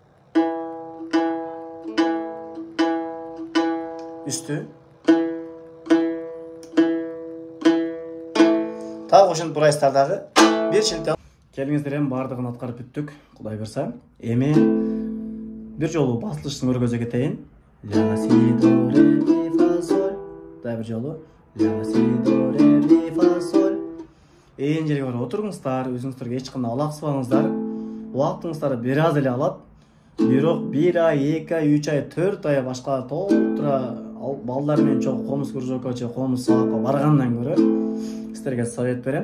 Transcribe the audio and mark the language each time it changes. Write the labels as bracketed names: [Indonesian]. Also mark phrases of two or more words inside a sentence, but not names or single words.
[Kyrgyz] Üstü. Тағы ошентип бурайсыздар дагы. Бир шилтем. Келиңиздер, эми бардыгын аткарып бүттүк. Кудай буйрса. Эми бир жолу басылышын көргөзө кетейин. Ля си до ре ми фа соль. Дагы бир жолу. Ля си до ре ми фа соль. Эң жерге барып отуруңуздар, өзүңүздөргө эч кандай алаксыбаңыздар. Убактыңыздарды бир аз эле алат. Бирок 1 ай, 2 ай, 3 ай, 4 ай башка толтура балдар менен чогуу комуз кружокко же комуз сабакка баргандан көрө сиздерге совет берем.